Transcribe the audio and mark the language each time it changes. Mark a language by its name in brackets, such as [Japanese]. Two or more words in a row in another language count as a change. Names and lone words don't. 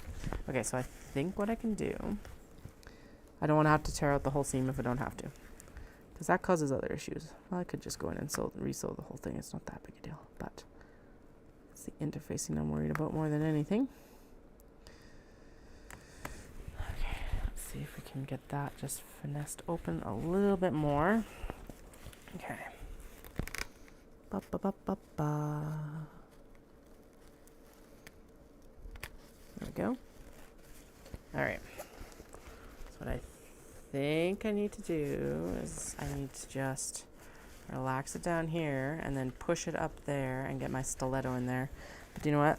[English] Okay, so I think what I can do, I don't want to have to tear out the whole seam if I don't have to, because that causes other issues. Well, I could just go in and re-sew the whole thing. It's not that big a deal, but it's the interfacing I'm worried about more than anything. Okay, let's see if we can get that just finessed open a little bit more. Okay. Ba ba ba ba ba. There we go. All right. So what I think I need to do is I need to just relax it down here and then push it up there and get my stiletto in there. But you know what?